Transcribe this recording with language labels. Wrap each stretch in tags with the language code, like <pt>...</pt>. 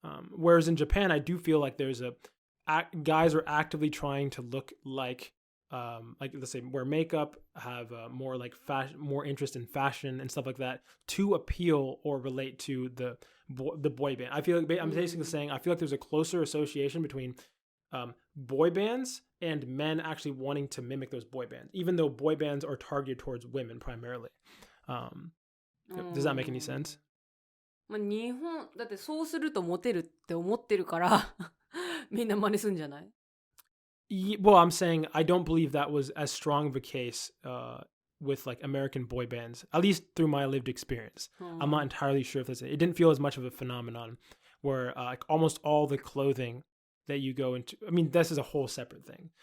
<en>Whereas in Japan, I do feel like there's guys are actively trying to look like let's say wear makeup, have more like fashion, more interest in fashion and stuff like that to appeal or relate to the boy band. I feel like I'm basically saying I feel like there's a closer association between boy bands and men actually wanting to mimic those boy bands, even though boy bands are targeted towards women primarily. Does that make any sense?</en> <ja>まあ日本だってそうするとモテるって思ってるからみんな真似するんじゃない？</ja> <en>Well, I'm saying I don't believe that was as strong of a case with like American boy bands, at least through my lived experience. I'm not entirely sure if it didn't feel as much of a phenomenon where like almost all the clothing that you go into, I mean, this is a whole separate thing.</en>